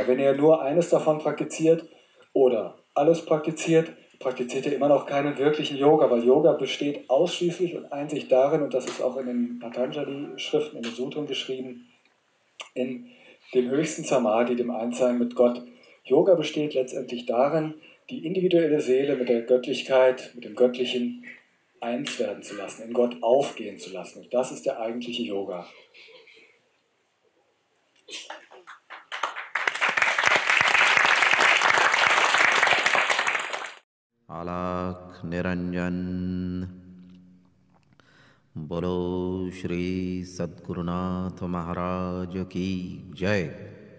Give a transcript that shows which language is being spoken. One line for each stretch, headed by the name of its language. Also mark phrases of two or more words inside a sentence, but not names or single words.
German: Wenn ihr nur eines davon praktiziert oder alles praktiziert ihr immer noch keinen wirklichen Yoga, weil Yoga besteht ausschließlich und einzig darin, und das ist auch in den Patanjali-Schriften, in den Sutren geschrieben, in dem höchsten Samadhi, dem Einssein mit Gott. Yoga besteht letztendlich darin, die individuelle Seele mit der Göttlichkeit, mit dem Göttlichen eins werden zu lassen, in Gott aufgehen zu lassen. Und das ist der eigentliche Yoga.
Hindi: अलख निरंजन बोलो श्री सतगुरुनाथ महाराज की जय.